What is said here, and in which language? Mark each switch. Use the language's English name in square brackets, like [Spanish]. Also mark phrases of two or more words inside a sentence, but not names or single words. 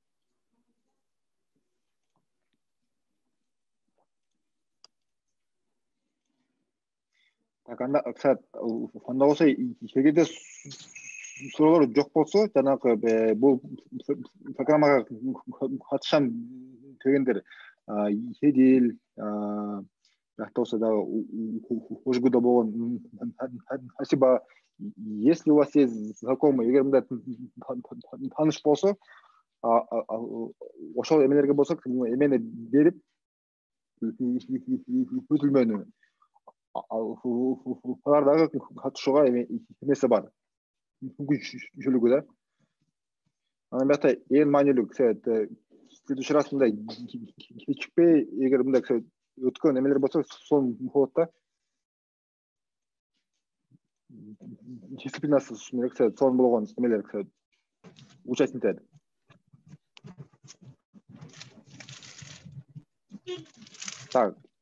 [Kyrgyz] Так, анда болсо эгерде суроолор жок болсо, жанагы бул программага катышам дегендер Едил, жакта болсо дагы Ожгуда болгон Хасиба, [Russian] если у вас есть знакомый, [Kyrgyz] эгер мындай тааныш болсо, ошол эмелерге болсо эмени берип өтүлмөнү алар дагы катышууга эмеси бар, мүмкүнчүлүгү да. Анан бuyakta эң маанилүү [Russian] следующий раз [Kyrgyz] мындай кечикпей, эгер мындай өткөн эмелер болсо, сонун болот да. Дисциплинасы сонун болгон эмелер участниктер. Так.